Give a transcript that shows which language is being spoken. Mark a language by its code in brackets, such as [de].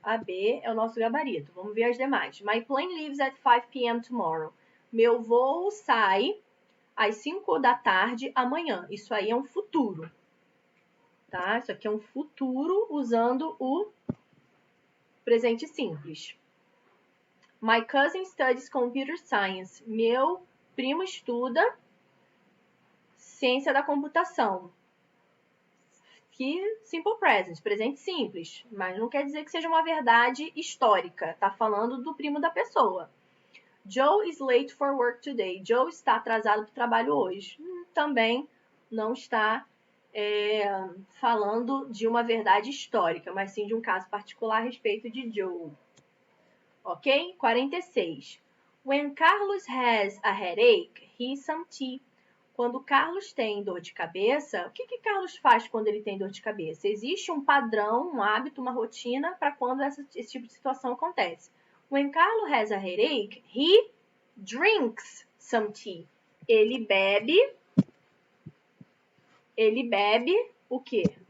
[pt] A B é o nosso gabarito. Vamos ver as demais. [en] My plane leaves at 5 p.m. tomorrow. [pt] Meu voo sai às 5 da tarde amanhã. Isso aí é um futuro. Tá? Isso aqui é um futuro usando o presente simples. [en] My cousin studies computer science. [pt] Meu primo estuda ciência da computação. Que simple present, presente simples, mas não quer dizer que seja uma verdade histórica. Tá falando do primo da pessoa. [en] Joe is late for work today. [pt] Joe está atrasado para o trabalho hoje. Também não está falando de uma verdade histórica, mas sim de um caso particular a respeito de Joe. Ok? 46. [en] When Carlos has a headache, he has some tea. [pt] Quando Carlos tem dor de cabeça, o que Carlos faz quando ele tem dor de cabeça? Existe um padrão, um hábito, uma rotina para quando esse tipo de situação acontece. [en] When Carlos has a headache, he drinks some tea. [pt] Ele bebe o quê?